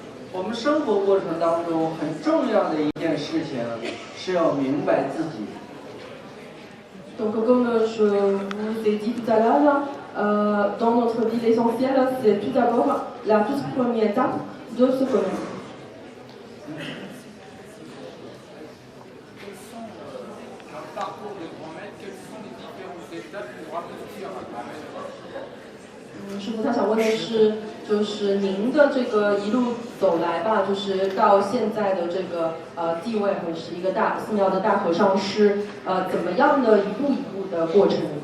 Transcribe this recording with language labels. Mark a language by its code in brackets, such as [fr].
[zh] 我们生活过程当中很重要的一件事情是要明白自己。 [fr] Donc comme je vous ai dit tout à l'heure, dans notre vie l'essentiel c'est tout d'abord la toute première étape de se connaître. Dans le parcours de grand maître, quelles sont les différentes étapes pour aboutir à grand maître? [zh] 师傅，他想问的是，就是您的这个一路走来吧，就是到现在的这个地位，或者是一个寺庙的大和尚是怎么样的一步一步的过程？